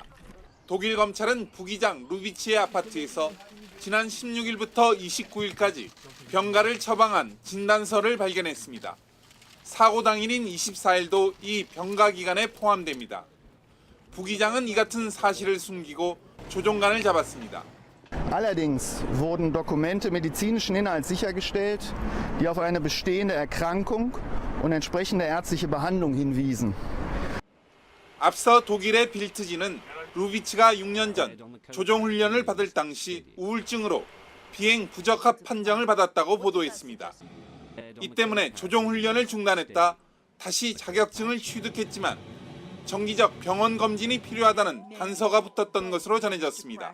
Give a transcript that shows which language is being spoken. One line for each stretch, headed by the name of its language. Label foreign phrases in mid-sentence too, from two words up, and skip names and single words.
Korean: 독일 검찰은 부기장 루비치의 아파트에서 지난 16일부터 29일까지 병가를 처방한 진단서를 발견했습니다. 사고 당일인 24일도 이 병가 기간에 포함됩니다. 부기장은 이 같은 사실을 숨기고 조종관을 잡았습니다.
German: Allerdings wurden Dokumente medizinischen Inhalts sichergestellt, die auf eine bestehende Erkrankung und entsprechende ärztliche Behandlung hinwiesen.
Korean: 앞서 독일의 빌트지는 루비치가 6년 전 조종훈련을 받을 당시 우울증으로 비행 부적합 판정을 받았다고 보도했습니다. 이 때문에 조종훈련을 중단했다 다시 자격증을 취득했지만 정기적 병원 검진이 필요하다는 단서가 붙었던 것으로 전해졌습니다.